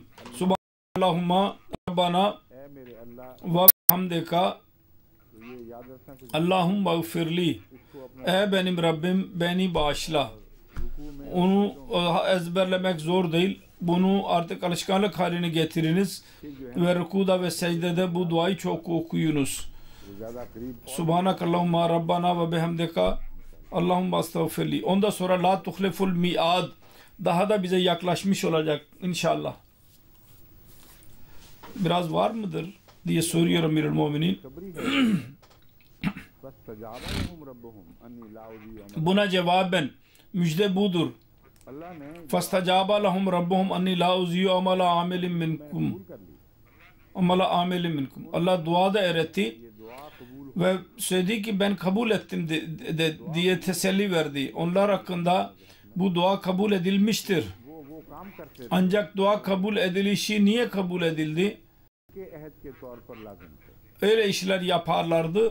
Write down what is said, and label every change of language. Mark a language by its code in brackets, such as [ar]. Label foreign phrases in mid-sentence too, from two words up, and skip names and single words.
[ar] سُبْحَانَكَ اللَّهُمَّ رَبَّنَا وَبِحَمْدِكَ اللَّهُمَّ اغْفِرْ لِي. [tr] Ey benim Rabbim, beni bağışla. Onu ezberlemek zor değil. Bunu artık alışkanlık haline getiriniz ve rükuda ve secdede bu duayı çok okuyunuz. [ar] سُبْحَانَكَ اللَّهُمَّ رَبَّنَا وَبِحَمْدِكَ اللَّهُمَّ اسْتَغْفِرْ لِي. [tr] Ondan sonra [ar] لَا تُخْلِفُ الْمِيعَادَ [tr] daha da bize yaklaşmış olacak inşallah. Biraz var mıdır diye soruyorum Emirül Müminin. Buna cevaben müjde budur. [ar] فَاسْتَجَابَ لَهُمْ رَبُّهُمْ أَنِّي لَا أُضِيعُ عَمَلَ عَامِلٍ مِنْكُمْ. عَمَلَ عَامِلٍ مِنْكُمْ. [tr] Allah duada öğretti ve söyledi ki ben kabul ettim diye teselli verdi. Onlar hakkında bu dua kabul edilmiştir. Ancak dua kabul edilişi niye kabul edildi? Öyle işler yaparlardı.